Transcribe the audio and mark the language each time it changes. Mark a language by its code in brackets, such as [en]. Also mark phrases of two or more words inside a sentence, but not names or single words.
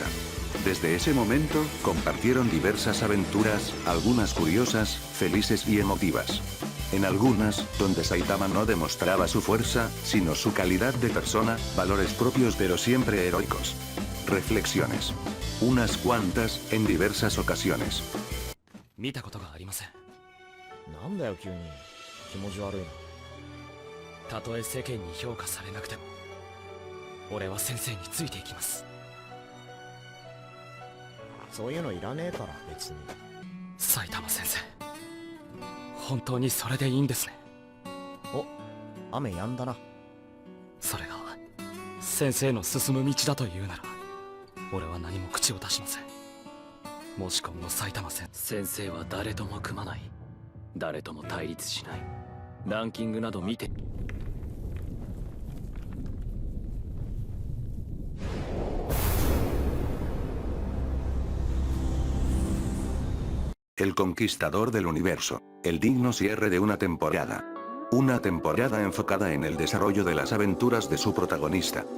[es] Desde ese momento, compartieron diversas aventuras, algunas curiosas, felices y emotivas. En algunas, donde Saitama no demostraba su fuerza, sino su calidad de persona, valores propios pero siempre heroicos. Reflexiones. Unas cuantas, en diversas ocasiones. [ja] 見たことがありません。なんだよ急に。気持ち悪いな。たとえ世間に評価されなくても、俺は先生についていきます。そういうのいらねえから別に。埼玉先生、本当にそれでいいんですね。お、雨止んだな。それが先生の進む道だというなら、俺は何も口を出しません。もし今後埼玉先生は誰とも組まない、誰とも対立しない、ランキングなど見て。 [es] El conquistador del universo. El digno cierre de una temporada. Una temporada enfocada en el desarrollo de las aventuras de su protagonista.